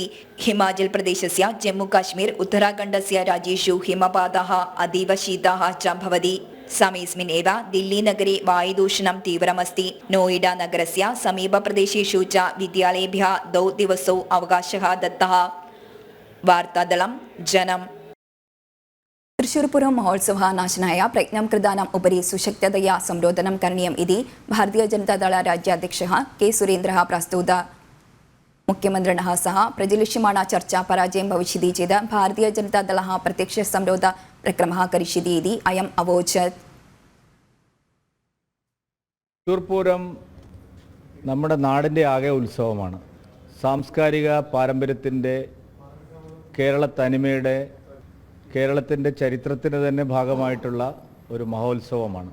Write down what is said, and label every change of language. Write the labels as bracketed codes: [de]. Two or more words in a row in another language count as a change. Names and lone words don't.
[sa] हिमाचल प्रदेशस्य जम्मू काश्मीर उत्तराखण्डस्य राज्येषु हिमपातः अतीव शीतः च भवति. समयेऽस्मिन् एव दिल्ली नगरे वायुदूषणं तीव्रमस्ति. नोएडा नगरस्य समीपप्रदेशेषु च विद्यालयेभ्यः 2 दिवसौ अवकाशः दत्तः. वार्तादलं जनम्. തൃശ്ശൂർപുരം മഹോത്സവ നാശനായ പ്രജ്ഞം കൃതാനാം ഉപരി സുശക്തതया സംരോധനം करणीयम् इति भारतीय जनता दल राज्याध्यक्षः के सुरेन्द्रः प्रस्तुत मुख्यमन्त्रिणः सह प्रजलिष्यमाणा चर्चा पराजयं भविष्यति चेत् भारतीय जनता दलः प्रत्यक्ष संरोध प्रक्रमः करिष्यति इति अयम् अवोचत्. [ml] തൃശ്ശൂർപൂരം നമ്മുടെ നാടിൻ്റെ ആകെ ഉത്സവമാണ്. സാംസ്കാരിക പാരമ്പര്യത്തിൻ്റെ, കേരള തനിമയുടെ, കേരളത്തിൻ്റെ ചരിത്രത്തിന് തന്നെ ഭാഗമായിട്ടുള്ള ഒരു മഹോത്സവമാണ്.